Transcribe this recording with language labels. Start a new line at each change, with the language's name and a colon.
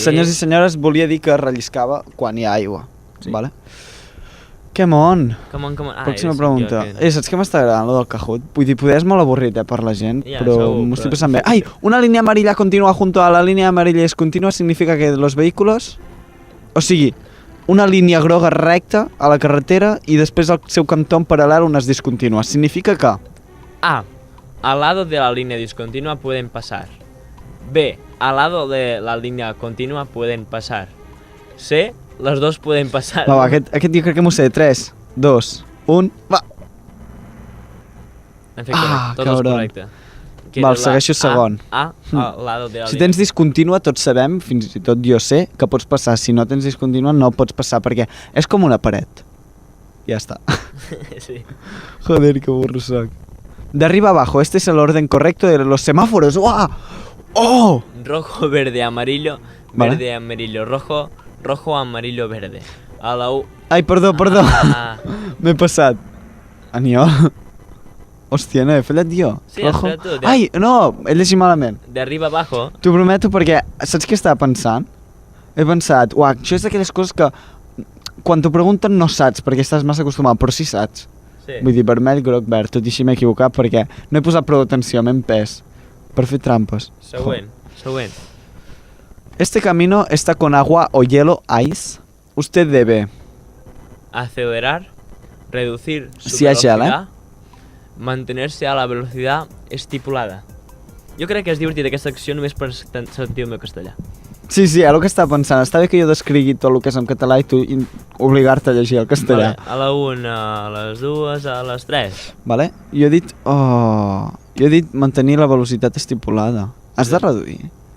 Catalan: Senyors i senyores, volia dir que relliscava quan hi ha aigua. Sí. Vale? Que mon!
English: Come on.
Catalan: Pròxima pregunta. Saps què m'està agradant, lo del Kahoot? Vull dir, poder és molt avorrit, per la gent, Ja, però segur, m'ho estic però- passant bé.
Spanish: Ai, una línia amarilla continua junto a la línea amarilla es continua significa que los vehículos...
Catalan: O sigui, una línia groga recta a la carretera i després al seu cantó en paral·lel unes discontínues. Significa que... A.
Spanish: Al lado de la línea discontinua pueden pasar. B. Al lado de la línea continua pueden pasar. C. Los dos pueden pasar.
Catalan: Va, aquest jo crec que m'ho sé. 3, 2, 1... Va! En efecte, tot és
Spanish: cabron.
Catalan: correcte. Que Val, era la segueixo segon.
Spanish: A. Al lado de la
Catalan: Si tens discontínua, tots sabem, fins i tot jo sé, que pots passar. Si no tens discontínua, no pots passar, perquè és com una paret. Ja està. Sí. Joder, que burro soc.
Spanish: De arriba abajo, este es el orden correcto de los semáforos. ¡Wow! ¡Oh! Rojo, verde, amarillo. Vale. Verde, amarillo, rojo. Rojo, amarillo, verde. A la U...
Catalan: Ai, perdó. Ah, M'he passat. Aniol. Hòstia, no, he fallat jo. Sí, has fallat tu, ja. Ai, no, he llegit malament.
Spanish: de arriba abajo.
Catalan: T'ho prometo perquè, saps què estava pensant? He pensat, uah, això és d'aquelles coses que quan t'ho pregunten no saps perquè estàs massa acostumat, però sí saps. Sí. Vull dir, vermell, groc, verd, tot i així m'he equivocat perquè no he posat prou atenció, m'he empès per fer trampes. Següent.
Spanish: Este camino está con agua o hielo, ice. Usted debe Acelerar, reducir su Si hay gel, velocidad, mantenerse a la velocidad estipulada.
Catalan: Jo crec que és divertit aquesta acció només per sentir el meu castellà. Sí, ara el que estava pensant, està bé que jo descrigui tot el que és en català i tu obligar-te a llegir el castellà. Vale, a la 1, a les 2, a les 3. Vale? Jo he dit mantenir la velocitat estipulada. Has de reduir.